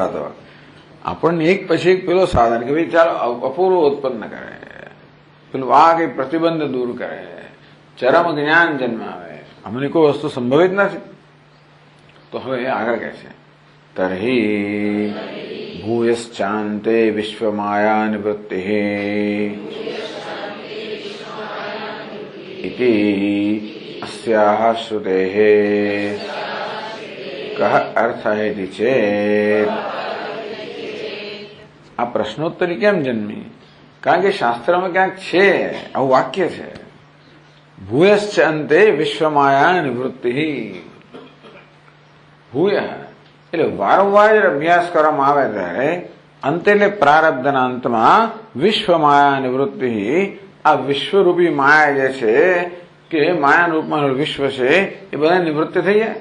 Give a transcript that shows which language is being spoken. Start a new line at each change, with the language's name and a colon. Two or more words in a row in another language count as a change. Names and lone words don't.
Gujarati: આ તો આપણને એક પછી એક પેલો સાધન કે ભાઈ ચાલો અપૂર્વ ઉત્પન્ન કરે, પેલું આ કઈ પ્રતિબંધ દૂર કરે, ચરમ જ્ઞાન જન્માવે. અમને કોઈ વસ્તુ સંભવિત નથી. તો હવે આગળ કહે છે
Sanskrit: તર્હિ ભૂયશ્ચાંતે વિશ્વમાયા નિવૃત્તિ इति अस्याः श्रुतेः कः अर्थः इति चेत्
Gujarati: આ પ્રશ્નોત્તરી કેમ જન્મી? કારણ કે શાસ્ત્રમાં ક્યાંક છે આવું વાક્ય છે,
Sanskrit: ભૂયશ્ચ અંતે વિશ્વમાયા નિવૃત્તિ.
Gujarati: ભૂય એટલે વારંવાર અભ્યાસ કરવામાં આવે ત્યારે અંતે એટલે પ્રારબ્ધના અંતમાં વિશ્વમાયા નિવૃત્તિ, આ વિશ્વરૂપી માયા જે છે કે માયા રૂપમાં વિશ્વ છે એ બધા નિવૃત્તિ થઈ જાય.